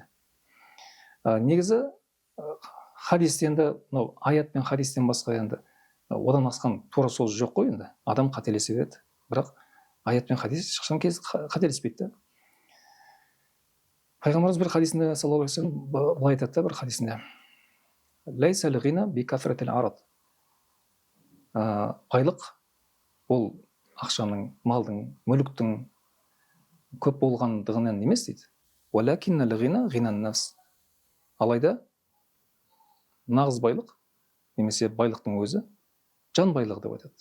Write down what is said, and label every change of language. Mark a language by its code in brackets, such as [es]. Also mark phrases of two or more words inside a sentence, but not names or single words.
[kk] Негізі хадисте енді, аят пен хадистен басқа енді одан асқан тура сөз жоқ қой енді. Адам қателесе береді, бірақ аят пен хадис ешқашан қателеспейді. Пайғамбарымыз бір хадисінде [ar] صلى الله عليه وسلم [kk] былай айтады да, бір хадисінде: [ar] "ليس الغنى بكثرة العرض". [kk] Байлық ол ақшаның, малдың, мүліктің көп болғандығынан емес дейді. [ar] "ولكن الغنى غنى النفس". [kk] Алайда нағыз байлық, немесе байлықтың өзі жан байлығы деп айтады.